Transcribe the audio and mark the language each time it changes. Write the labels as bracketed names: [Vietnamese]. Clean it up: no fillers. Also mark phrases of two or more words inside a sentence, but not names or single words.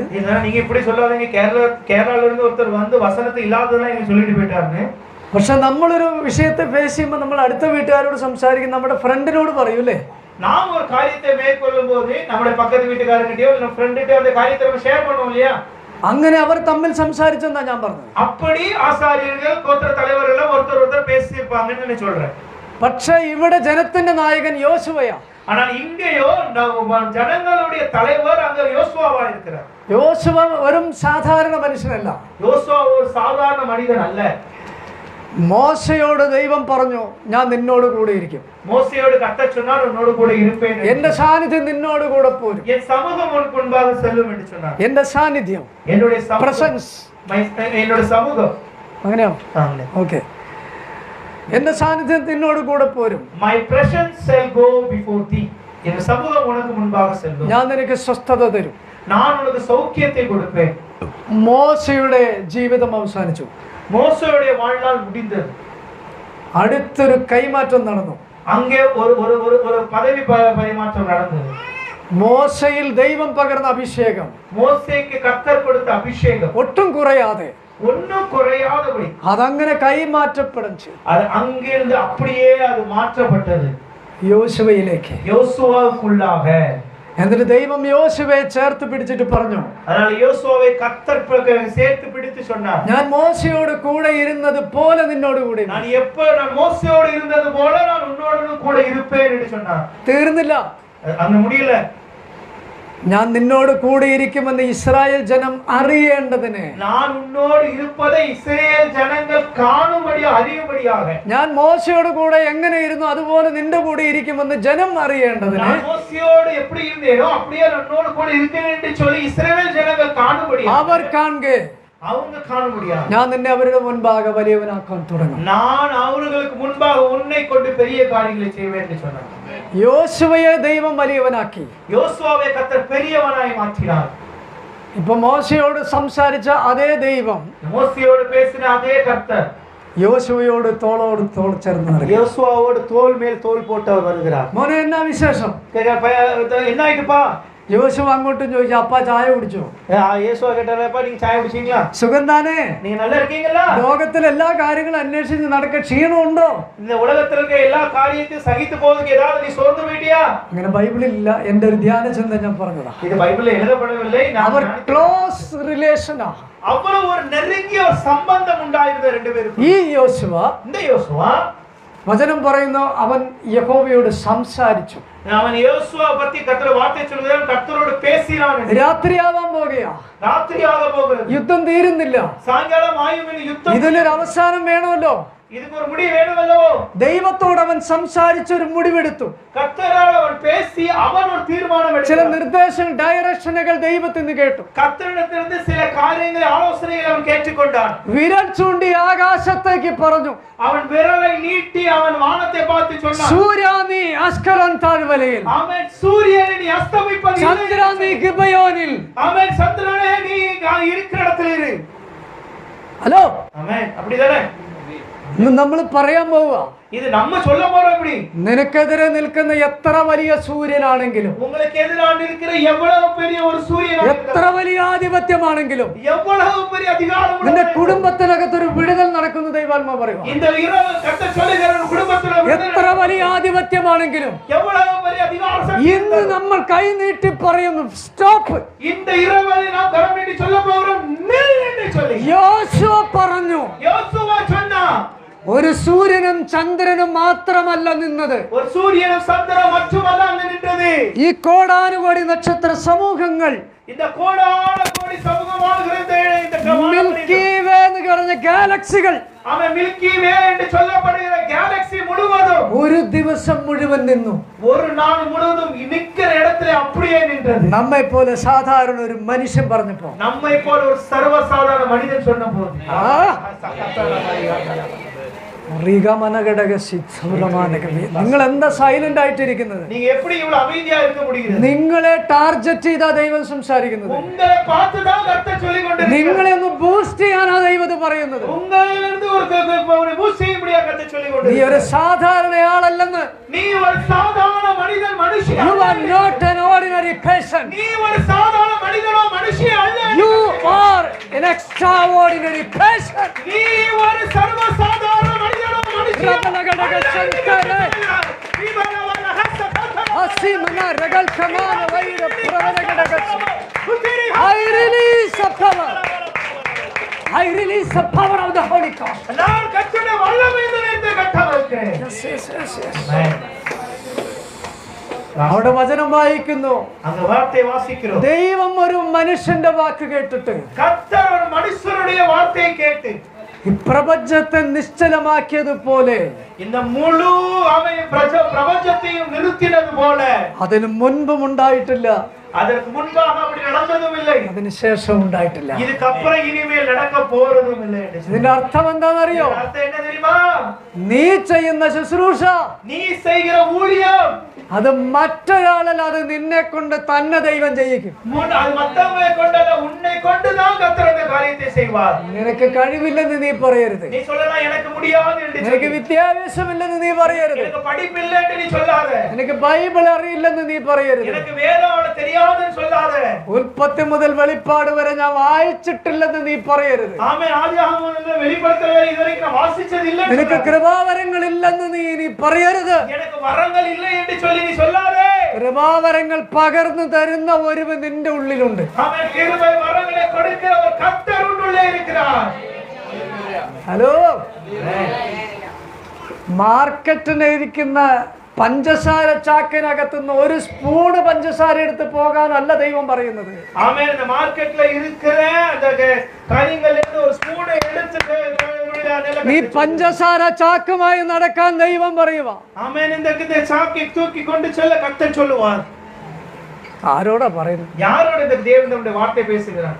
[Tamil] நீங்க இப்படி சொல்லாதீங்க. கேரளால இருந்து ஒருத்தர் வந்து வசனத்தை இல்லாததெல்லாம் இங்க சொல்லிட்டு போயிட்டாருன்னு. [Malayalam] പക്ഷെ നമ്മളൊരു വിഷയത്തെ ഫേസ് ചെയ്യുമ്പോൾ നമ്മൾ അടുത്ത വീട്ടുകാരോട് സംസാരിക്കും, നമ്മുടെ ഫ്രണ്ടിനോട് പറയൂലേ. [Tamil] நாம் ஒரு காரியத்தை மேற்கொள்ளும் போது நம்முடைய பக்கத்து வீட்டுக்காரங்கிட்டயோ இல்ல ஃப்ரெண்ட்கிட்ட அந்த காரியத்தை நம்ம ஷேர் பண்ணுவோம் இல்லையா? [Malayalam] അങ്ങനെ അവർ തമ്മിൽ സംസാരിച്ചെന്നാ ഞാൻ പറഞ്ഞത്. [Tamil] அப்படி ஆசாரியர்கள், கோத்திர தலைவர்கள் எல்லாம் ஒருத்தர் பேசியிருப்பாங்கன்னு நான் சொல்றேன். [Malayalam] പക്ഷെ ഇവിടെ ജനത്തിന്റെ നായകൻ യോശുവയാ. [Tamil] ஆனால் இங்கேயோ ஜனங்களுடைய தலைவர் அங்க யோசுவாவா இருக்கிறார். [Malayalam] യോശുവ വെറും സാധാരണ മനുഷ്യനല്ല. [Tamil] யோசுவா ஒரு சாதாரண மனிதன் அல்ல. [Malayalam] മോശയോട് ദൈവം പറഞ്ഞു, ഞാൻ നിന്നോട് കൂടെ ഇരിക്കും. [Tamil] மோசேயோடு கர்த்தர் சொன்னார், உன்னோடு கூட இருப்பேன். [Malayalam] എന്റെ സാന്നിധ്യം നിന്നോട് കൂടെ പോരും. [Tamil] என் சமூகம் உனக்கு முன்பாக செல்லும் என்று சொன்னார். [Malayalam] എന്റെ സാന്നിധ്യം, [Tamil] என்னுடைய [Malayalam] പ്രസൻസ്, [Tamil] என்னோட சமூகம். [Malayalam] അങ്ങനെയോ? ഓക്കെ. എന്റെ സാന്നിധ്യം നിന്നോട് കൂടെ പോരും. [English] My presence shall go before thee. [Tamil] என் சமூகம் உனக்கு முன்பாக செல்லும். [Malayalam] ഞാൻ നിനക്ക് സ്വസ്ഥത തരും. [Tamil] நான் உனக்கு சௌக்கியத்தை கொடுப்பேன். [Malayalam] മോശയുടെ ജീവിതം അവസാനിച്ചു. [Tamil] மோசேயுடைய வாழ்நாள் முடிந்தது. [Malayalam] അടുത്തൊരു കൈമാറ്റം നടന്നു. [Tamil] அங்கே ஒரு ஒரு ஒரு ஒரு பதவி பரிமாற்றம் நடந்தது. [Malayalam] മോശയിൽ ദൈവം പകർന്ന അഭിഷേകം, [Tamil] மோசேக்கு கர்த்தர் கொடுத்த அபிஷேகம் [Malayalam] ഒട്ടും കുറയാതെ, [Tamil] ஒன்னும் குறையாதபடி [Malayalam] അതങ്ങനെ കൈമാറ്റപ്പെടും ചെയ്തു. [Tamil] அது அங்கிருந்து அப்படியே அது மாற்றப்பட்டது [Malayalam] യോശുവയിലേക്ക്. [Tamil] யோசுவாவுக்குள்ளாக. [Malayalam] എന്നിട്ട് ദൈവം യോശുവയെ ചേർത്ത് പിടിച്ചിട്ട് പറഞ്ഞു, [Tamil] அதனால யோசுவாவை கர்த்தர் சேர்த்து பிடித்து சொன்னார், [Malayalam] ഞാൻ മോശയോട് കൂടെ ഇരുന്നത് പോലെ നിന്നോട് കൂടെ. [Tamil] நான் நான் மோசேயோடு இருந்தது போல நான் உன்னோடு கூட இருப்பேன் என்று சொன்னார். [Malayalam] തീർന്നില്ല. [Tamil] அங்க முடியல. [Malayalam] ഞാൻ നിന്നോട് കൂടെ ഇരിക്കുമെന്ന് ഇസ്രായേൽ ജനം അറിയേണ്ടതിന്, [Tamil] நான் உன்னோடு இருப்பதை இஸ்ரவேல் ஜனங்கள் காணும்படியாக, அறியும்படியாக, [Malayalam] ഞാൻ മോശയോട് കൂടെ എങ്ങനെ ഇരുന്നു അതുപോലെ നിന്റെ കൂടെ ഇരിക്കുമെന്ന് ജനം അറിയേണ്ടതിന്, [Tamil] நான் மோசேயோடு எப்படி இருந்தேனோ அப்படியே உன்னோடு கூட இருக்கிறேன் என்று சொல்லி இஸ்ரவேல் ஜனங்கள் காணும்படியாக, [Malayalam] അവർ കാണുകെ [Tamil] அவங்க காணும்படியாக, [Malayalam] ഞാൻ നിന്നെ അവരുടെ മുൻപാകെ വലിയവനാക്കാൻ തുടങ്ങും. [Tamil] நான் அவர்களுக்கு முன்பாக உன்னை கொண்டு பெரிய காரியங்களை செய்வேன் என்று சொன்னார். [Malayalam] യോശുവയെ ദൈവം വലിയവനാക്കി. [Tamil] யோசுவாவை கர்த்தர் பெரியவனாய் மாற்றினார். [Malayalam] ഇപ്പൊ മോശയോട് സംസാരിച്ച അതേ ദൈവം [Tamil] மோசேயோடு பேசின அதே கர்த்தர் [Malayalam] യോശുവയോട് തോളോട് തോൾ ചേർന്ന് നടക്കും. [Tamil] யோசுவாவோடு தோள் மேல் தோள் போட்டு அவர் வருகிறார். [Malayalam] മോനെ എന്നാ വിശേഷം? [Tamil] என்ன ஆயிட்டுப்பா? [Malayalam] യോശുവ അങ്ങോട്ടും ചോദിച്ചു, അപ്പാ ചായ കുടിച്ചോ? [Tamil] இயேசுவா கேட்டாரப்பா நீங்க சாய் குடிச்சீங்களா? [Malayalam] സുഖം താനേ? [Tamil] நீங்க நல்லா இருக்கீங்களா? [Malayalam] ലോകത്തിൽ എല്ലാ കാര്യങ്ങളും അന്വേഷിച്ച് നടക്ക ക്ഷീണമുണ്ടോ? [Tamil] இந்த உலகத்துல இருக்க எல்லா காரியத்தையும் சகித்து போறதுக்கு ஏதாவது நீ சோர்ந்து போயிட்டியா? [Malayalam] അങ്ങനെ ബൈബിളിൽ ഇല്ല. എന്റെ ഒരു ധ്യാന ചിന്ത ഞാൻ പറഞ്ഞതാ. [Tamil] இது பைபிள்ல எழுதப்படவில்லை. [Malayalam] അവർ [English] close relation. [Tamil] அவ்வளவு ஒரு நெருங்கிய ஒரு சம்பந்தம் உண்டாயிருந்த ரெண்டு பேருக்கும். [Malayalam] ഈ യോശുവ, [Tamil] இந்த யோசுவா [Malayalam] വചനം പറയുന്നു, അവൻ യഹോവയോട് സംസാരിച്ചു. [Tamil] அவன் யோசுவா பத்தி கர்த்தர் வார்த்தை சொல்லுகிறான், கர்த்தரோடு பேசினான். [Malayalam] രാത്രിയാവാൻ പോകുകയാ, [Tamil] ராத்திரியாக போகிறது, [Malayalam] യുദ്ധം തീരുന്നില്ല. [Tamil] சாயங்காலம் ஆயும் யுத்தம். [Malayalam] ഇതിനൊരു അവസാനം വേണമല്ലോ. [Tamil] இதுக்கு ஒரு முடிவு வேணுமல்லவோ? [Malayalam] ദൈവത്തോട് അവൻ സംസാരിച്ചൊരു മുടിവെടുത്തു. [Tamil] கர்த்தரோடு அவன் பேசி அவன் ஒரு தீர்மானம் [Malayalam] ചില [Tamil] எடுத்தான். [Malayalam] നിർദ്ദേശങ്ങൾ, ഡയറക്ഷനുകൾ ദൈവത്തിൽ നിന്ന് കേട്ടു. [Tamil] கர்த்தரிடத்திலிருந்து சில காரியங்களை, ஆலோசனைகளை அவன் கேட்டுக்கொண்டான். [Malayalam] വിരൽ ചൂണ്ടി ആകാശത്തേക്ക് പറഞ്ഞു. [Tamil] அவன் விரலை நீட்டி அவன் வானத்தை பார்த்து சொன்னான், [Malayalam] സൂര്യാ നീ അസ്കലോൻ താഴ്വരയിൽ, [Tamil] அவன் சூரியனை நீ அஸ்தமிப்பது இல்லை. [Malayalam] ചന്ദ്രാ നീ ഗിബയോനിൽ. [Tamil] அவன் சந்திரனே நீ இருக்கிற இடத்துல இரு. [Malayalam] ഹലോ, [Tamil] ஆமென். அப்படிதானே [Malayalam] ഇന്ന് നമ്മൾ പറയാൻ പോവുക, [Tamil] இது நம்ம சொல்ல போறோம். இப்படி [Malayalam] നിനക്കെതിരെ നിൽക്കുന്ന എത്ര വലിയ സൂര്യനാണെങ്കിലും, [Tamil] உங்களுக்கு எதிராக இருக்கிற எவ்வளவு பெரிய ஒரு சூரியன், [Malayalam] എത്ര വലിയ ആധിപത്യമാണെങ്കിലും, [Tamil] எவ்வளவு பெரிய அதிகாரம் [Malayalam] നിന്റെ കുടുംബത്തിനകത്തൊരു വിടുതൽ നടക്കുന്ന ദൈവാത്മാ പറയുക. [Tamil] இந்த இரவு கர்த்தர் சொல்லுகிற குடும்பத்துல [Malayalam] എത്ര വലിയ ആധിപത്യമാണെങ്കിലും [Tamil] எவ்வளவு பெரிய அதிகாரம் [Malayalam] ഇന്ന് നമ്മൾ കൈ നീട്ടി പറയുന്നു, സ്റ്റോപ്പ്. [Tamil] இந்த இரவை நாம் கரம் நீட்டி சொல்ல போறோம், நில் என்று சொல்லி [Malayalam] യോശുവ പറഞ്ഞു. [Tamil] யோசுவா சொன்னா, [Malayalam] ഒരു സൂര്യനും ചന്ദ്രനും മാത്രമല്ല നിന്നത്, [Tamil] ஒரு சூரியனும் சந்திரன் மட்டுமல்ல அங்கு நின்றது. [Malayalam] ഈ കോടാനുകോടി നക്ഷത്ര സമൂഹങ്ങൾ, [Tamil] இந்த கோடான கோடி சமூகமாகிறது. இந்த [Malayalam] മിൽക്കി വേ എന്ന് പറഞ്ഞ ഗാലക്സികൾ, [Tamil] அவன் மில்கி வே என்று சொல்லப்படுகிற கேலக்ஸி முழுவதும் [Malayalam] ഒരു ദിവസം മുഴുവൻ നിന്നു. [Tamil] ஒரு நாள் முழுவதும் நிற்கிற இடத்துல அப்படியே நின்றது. [Malayalam] നമ്മെ പോലെ സാധാരണ ഒരു മനുഷ്യൻ പറഞ്ഞപ്പോ, [Tamil] நம்மை போல ஒரு சர்வசாதாரண மனிதன் சொன்ன போது, [Malayalam] നിങ്ങൾ എന്താ സൈലന്റ് ആയിട്ടിരിക്കുന്നത്? [Tamil] நீங்க எப்படி இவ்வளவு அமைதியா இருக்க முடியுது? [Malayalam] നിങ്ങളെ ടാർഗറ്റ് ചെയ്താ ദൈവം സംസാരിക്കുന്നത്. [Tamil] உங்களை பார்த்து தான் கர்த்தர் சொல்லிக் கொண்டிருக்கிறார். [Malayalam] നിങ്ങളെ ഒന്ന് ബൂസ്റ്റ് ചെയ്യാനാ ദൈവം ഇത് പറയുന്നത്. [Tamil] உங்களிலிருந்து ஒரு பூஸ்ட் செய்யும்படியா கர்த்தர் சொல்லிக் [Malayalam] നീ [Tamil] கொண்டிருக்கிறார். [Malayalam] ഒരു സാധാരണയാളല്ലെന്ന്. [Tamil] நீ ஒரு சாதாரண மனிதன், மனுஷன் [English] You are not an ordinary person. [Tamil] நீ ஒரு சாதாரண மனிதனோ மனுஷன் அல்ல. [English] You are an extraordinary person. [Tamil] நீ ஒரு சர்வசாதாரண மனிதனோ மனுஷன். അസിമന രഗൽ കമാന വൈര പ്രവനഗടഗസ്. [English] I release the power. I release the power of the Holy Ghost. [Tamil] நான் கர்த்தருடைய வல்லமை நிறைந்த கட்டளைக்கிறேன். [English] Yes, yes, yes, yes. [Malayalam] അവിടെ വചനം വായിക്കുന്നു, [Tamil] அந்த வார்த்தை வாசிக்கிறோம். [Malayalam] ദൈവം ഒരു മനുഷ്യന്റെ വാക്ക് കേട്ടിട്ട് [Tamil] கர்த்தர் ஒரு மனுஷனுடைய வார்த்தையை கேட்டு [Malayalam] ഈ പ്രപഞ്ചത്തെ നിശ്ചലമാക്കിയതുപോലെ, [Tamil] இந்த முழு பிரபஞ்சத்தையும் நிறுத்தினது போல, [Malayalam] അതിന് മുൻപും ഉണ്ടായിട്ടില്ല, [Tamil] அதற்கு முன்பாக அப்படி நடந்ததும் இல்லை, [Malayalam] അതിന് ശേഷം ഉണ്ടായിട്ടില്ല. [Tamil] இதுக்கப்புறம் இனிமேல் நடக்க போறதும் இல்லை. [Malayalam] ഇതിന്റെ അർത്ഥം എന്താണെന്നറിയോ? [Tamil] அர்த்தம் என்ன தெரியுமா? [Malayalam] നീ ചെയ്യുന്ന ശുശ്രൂഷ, [Tamil] நீ செய்கிற ஊழியம் [Malayalam] അത് മറ്റൊരാളല്ല, അത് നിന്നെ കൊണ്ട് തന്നെ ദൈവം ചെയ്യിക്കും. [Tamil] அது மத்தவங்களை கொண்டல்ல, உன்னை கொண்டுதான் கர்த்தர் அந்த காரியத்தை செய்வார். [Malayalam] നിനക്ക് കഴിവില്ലെന്ന് നീ പറയരുത്. [Tamil] நீ சொல்லலாம் எனக்கு முடியாது என்று [Malayalam] നിനക്ക് [Tamil] சொல்லி. [Malayalam] വിദ്യാഭ്യാസമില്ലെന്ന് നീ പറയരുത്. [Tamil] எனக்கு படிப்பு இல்லை என்று நீ சொல்லாத. [Malayalam] നിനക്ക് ബൈബിൾ അറിയില്ലെന്ന് നീ പറയരുത്. [Tamil] எனக்கு வேதம் தெரியாதுன்னு சொல்லாத. [Malayalam] ഉൽപ്പത്തി മുതൽ വെളിപ്പാട് വരെ ഞാൻ വായിച്ചിട്ടില്ലെന്ന് നീ പറയരുത്. [Tamil] ஆமென். ஆதியாகமம் முதல் வெளிப்படுத்தல் வரை இதுவரைக்கும் நான் வாசிச்சது இல்லை. [Malayalam] നിനക്ക് കൃപാവരങ്ങൾ ഇല്ലെന്ന് നീ പറയരുത്. [Tamil] எனக்கு வரங்கள் இல்லை என்று சொல்லி நீ சொல்லாதே. [Malayalam] കൃപാവരങ്ങൾ പകർന്നു തരുന്ന ഒരുവൻ നിന്റെ ഉള്ളിലുണ്ട്. [Tamil] ஆமென். கிருபை வரங்களை கொடுக்கிற ஒரு கர்த்தர் உள்ளே இருக்கிறார். [Malayalam] ഹലോ, മാർക്കറ്റിലിരിക്കുന്ന പഞ്ചസാര ചാക്കിനകത്തുനിന്ന് ഒരു സ്പൂണ് പഞ്ചസാര എടുത്ത് പോകാനല്ല ദൈവം പറയുന്നത്. [Tamil] ஆமென். இந்த மார்க்கெட்ல இருக்கிற அந்த காரியங்கள்ல இருந்து ஒரு ஸ்பூன் எடுத்து [Malayalam] നീ പഞ്ചസാര ചാക്കുമായി നടക്കാൻ ദൈവം പറയുക. [Tamil] ஆமென். இந்த சாக்கை தூக்கி கொண்டு செல்ல கர்த்தர் சொல்லுவார். [Malayalam] ആരോടാ പറയുന്നത്? [Tamil] யாரோட இந்த தேவன் நம்முடைய வார்த்தை பேசுகிறார்?